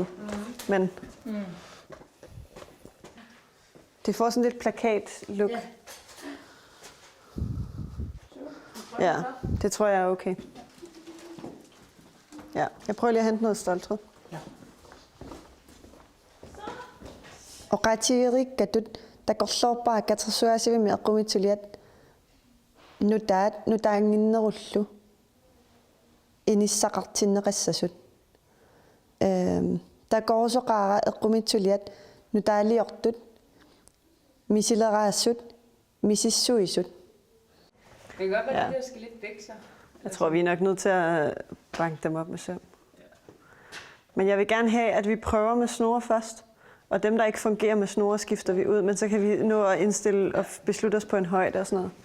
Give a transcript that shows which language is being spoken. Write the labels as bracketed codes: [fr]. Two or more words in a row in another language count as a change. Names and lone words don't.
[da] Men det får sådan lidt plakat-look. Ja. Ja, det tror jeg er okay. Ja, jeg prøver lige at hente noget stoltråd. [kl] Og qatiirikkatut takorlorpaa katersuasivimi eqqumitsuliat nutaanginnerullu inissaqartinneqassasut takorsoqaara eqqumitsuliat nutaaliortut misileraasut misissuisut. [da] Det kan godt være, Ja. at de der skal lidt væk sig. Jeg tror, vi er nok nødt til at banke dem op med søm. Men jeg vil gerne have, at vi prøver med snore først. Og dem, der ikke fungerer med snore, skifter vi ud. Men så kan vi nå at indstille og beslutte os på en højde og sådan noget.